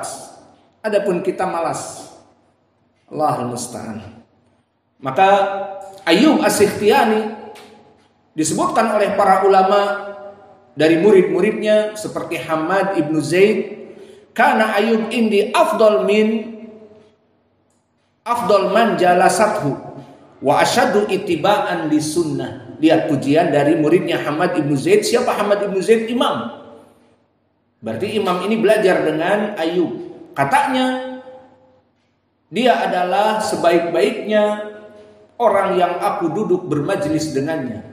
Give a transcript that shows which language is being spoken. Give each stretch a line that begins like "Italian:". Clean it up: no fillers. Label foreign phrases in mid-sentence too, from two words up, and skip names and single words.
Indonesian: Adapun kita malas.
Arabic: الله المستعان.
Indonesian: Maka Ayyub As-Sikhtiyani disebutkan oleh para ulama dari murid-muridnya seperti Hamad ibnu Zaid, karena Ayyub
Arabic: عندي أفضل من جالسته وأشد اتباعا للسنة.
Indonesian: Lihat pujian dari muridnya Hamad ibnu Zaid. Siapa Hamad ibnu Zaid? Imam. Berarti imam ini belajar dengan Ayyub. Katanya dia adalah sebaik-baiknya orang yang aku duduk bermajlis dengannya.